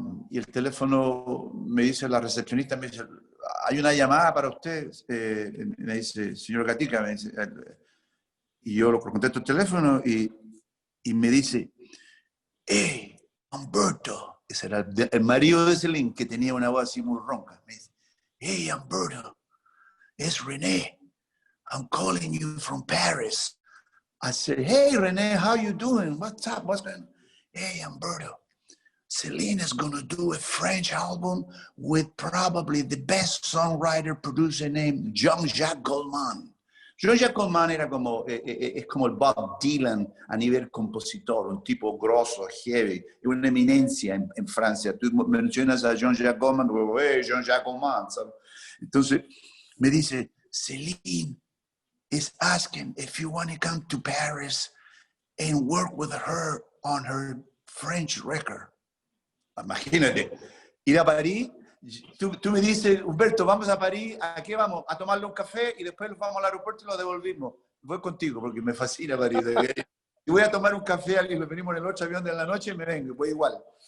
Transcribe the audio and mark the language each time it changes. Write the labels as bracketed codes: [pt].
[es] y el teléfono me dice, la recepcionista me dice, hay una llamada para usted, me dice, señor Gatica, me dice, y yo lo contesto el teléfono y me dice, [en] hey, Humberto, ese era el marido de Celine, que tenía una voz así muy ronca, me dice, hey, Humberto, it's René, I'm calling you from Paris. I said, hey, René, how you doing? What's up? What's going on? Hey, Humberto, Celine is going to do a French album with probably the best songwriter, producer named Jean-Jacques Goldman. [es] Jean-Jacques Goldman era como, es como el Bob Dylan a nivel compositor, un tipo grosso, heavy, una eminencia en Francia. Tú mencionas a Jean-Jacques Goldman, hey, Jean-Jacques Goldman, ¿sabes? Entonces me dice, [en] Celine is asking if you want to come to Paris and work with her on her French record. [es] Imagínate, ir a París, tú me dices, Humberto, vamos a París, ¿a qué vamos? A tomarle un café y después vamos al aeropuerto y lo devolvimos. Voy contigo porque me fascina París. Y voy a tomar un café y lo venimos en el otro avión de la noche y me vengo, voy igual.